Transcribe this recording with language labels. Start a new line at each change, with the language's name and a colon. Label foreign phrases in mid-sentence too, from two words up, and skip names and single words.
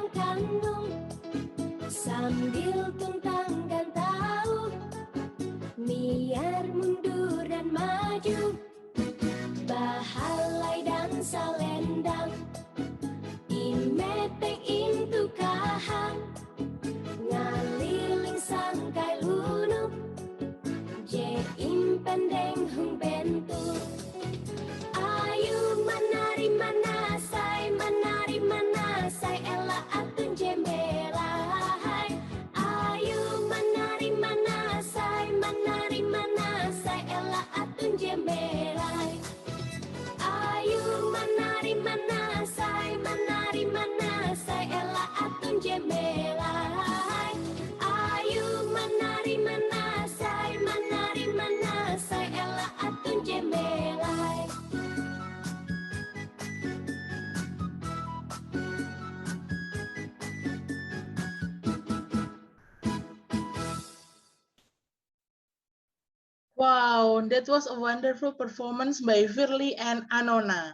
Ngaju: kanung, sambil tuntangkan tahu, biar mundur dan maju, bahalai dan salendang, imeteng intu kahang, ngaliling sangkai lunuk, je impendeng hung bentuk. Ayu menari manasai, ela atun jembelai. Ayu menari manasai, ela atun jembelai. Ayu menari manasai, ela atun jembelai. Ayu menari manasai, ela atun jembelai.
English: Wow, that was a wonderful performance by Firly and Anona.